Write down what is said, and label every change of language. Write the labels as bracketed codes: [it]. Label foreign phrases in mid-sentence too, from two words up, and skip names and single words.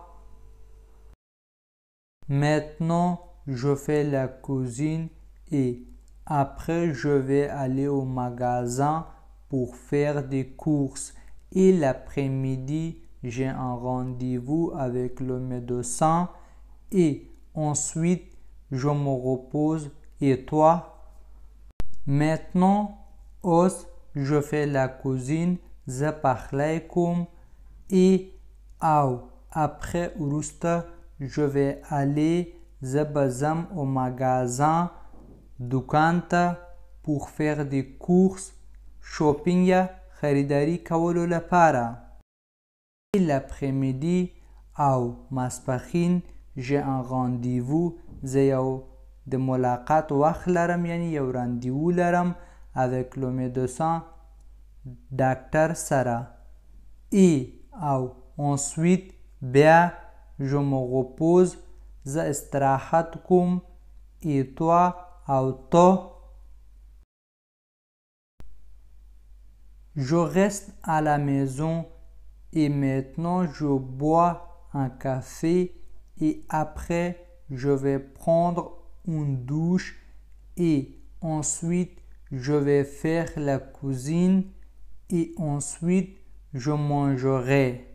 [fr] Maintenant, je fais la cuisine et après, je vais aller au magasin pour faire des courses. Et l'après-midi, j'ai un rendez-vous avec le médecin. Et ensuite, je me repose. Et toi? Maintenant, je fais la cuisine. [ps] زه پخلی کوم. [fr] Et après وروسته je vais aller [ps] زه به ځم [fr] au magasin [ps] دکان ته [fr] pour faire des courses [ps] شوپینګ یا خریداري کولو لپاره. [fr] Et l'après-midi [ps] او ماسپښین [fr] j'ai un rendez-vous [ps] زه یو د ملاقات وخت لرم یعنی یو راندیوو لرم [fr] avec le médecin [ps] ډاکټر سره. [fr] Et او ensuite بیا je me repose [ps] زه استراحت کوم. [fr] Et toi [ps] او تو؟ [fr] Je reste à la maison et maintenant je bois un café et après je vais prendre une douche et ensuite je vais faire la cuisine et ensuite je mangerai.